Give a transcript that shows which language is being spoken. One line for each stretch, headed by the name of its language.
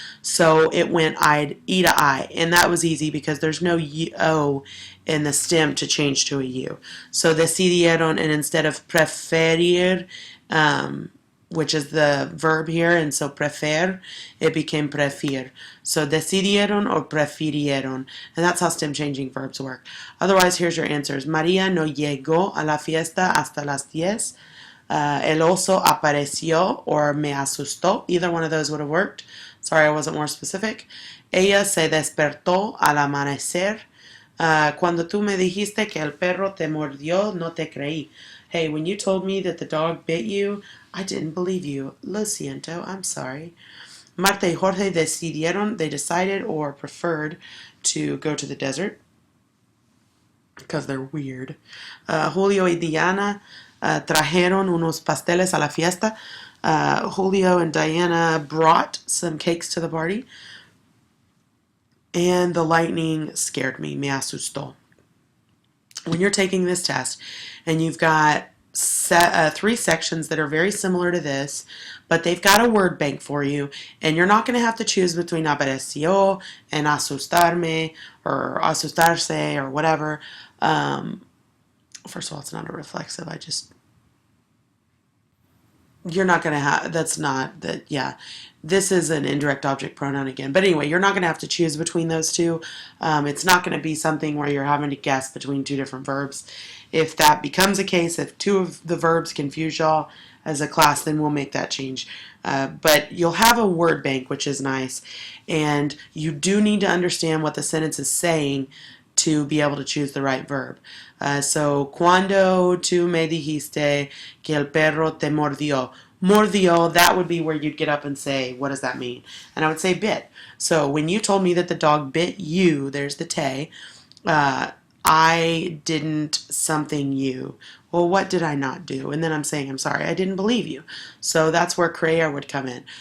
English: So it went E to I, and that was easy because there's no O in the stem to change to a U. So decidieron, and instead of preferir, which is the verb here, and so prefer, it became prefir. So decidieron or prefirieron, and that's how stem changing verbs work. Otherwise, here's your answers.
Spanish: María no llegó a la fiesta hasta las 10. El oso apareció or me asustó.
English: Either one of those would have worked. Sorry, I wasn't more specific.
Spanish: Ella se despertó al amanecer. Cuando tú me dijiste que el perro te mordió, no te creí.
English: Hey, when you told me that the dog bit you, I didn't believe you.
Spanish: Lo siento,
English: I'm sorry.
Spanish: Marta y Jorge decidieron,
English: they decided or preferred to go to the desert because they're weird.
Spanish: Julio y Diana trajeron unos pasteles a la fiesta.
English: Julio and Diana brought some cakes to the party. And the lightning scared me.
Spanish: Me asustó.
English: When you're taking this test and you've got 3 sections that are very similar to this, but they've got a word bank for you, and you're not going to have to choose between apareció and asustarme or asustarse or whatever. First of all, it's not a reflexive. You're not going to have, that's not, that, yeah. This is an indirect object pronoun again. But anyway, you're not going to have to choose between those two. It's not going to be something where you're having to guess between 2 different verbs. If that becomes a case, if 2 of the verbs confuse y'all as a class, then we'll make that change. But you'll have a word bank, which is nice. And you do need to understand what the sentence is saying to be able to choose the right verb.
Spanish: So, cuando tú me dijiste que el perro te mordió.
English: Mordió, that would be where you'd get up and say, what does that mean? And I would say bit. So, when you told me that the dog bit you, there's the te, I didn't something you. Well, what did I not do? And then I'm saying, I'm sorry, I didn't believe you. So that's where creer would come in.